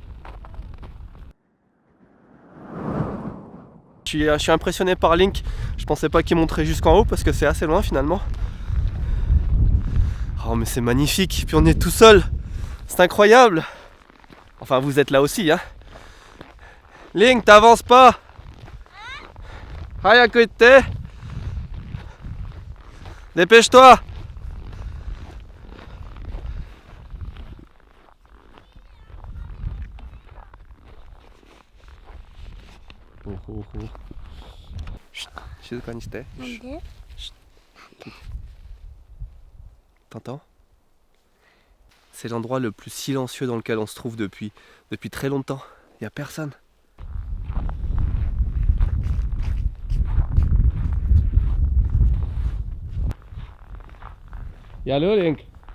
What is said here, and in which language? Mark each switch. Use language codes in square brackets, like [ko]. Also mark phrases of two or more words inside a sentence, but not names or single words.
[fr] Je suis impressionné par Link, je pensais pas qu'il monterait jusqu'en haut parce que c'est assez loin finalement. Oh mais c'est magnifique, puis on est tout seul, c'est incroyable. Enfin vous êtes là aussi hein. Link, t'avances pas. [ja] 早く行って. [fr] Dépêche-toi. Bon. [ja] ほうほう。静かにして。なんで？ [fr] T'entends? C'est l'endroit le plus silencieux dans lequel on se trouve depuis très longtemps. Il n'y a personne. Et allô Link?